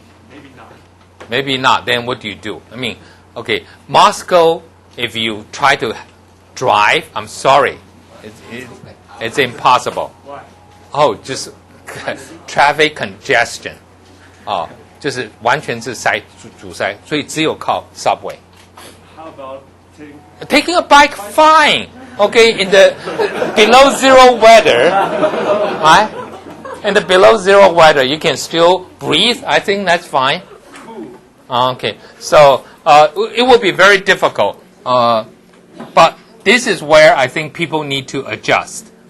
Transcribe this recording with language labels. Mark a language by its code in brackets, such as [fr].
[en] Maybe not. Maybe not. Then what do you do? I mean, okay, Moscow. If you try to drive, I'm sorry, it's impossible. Why? Oh, just traffic congestion. [zh] 就是完全是阻塞，所以只有靠 subway. [en] How about Taking a bike, fine. Okay, in the below zero weather, right? In the below zero weather, you can still breathe. I think that's fine. Okay, so it will be very difficult. But this is where I think people need to adjust.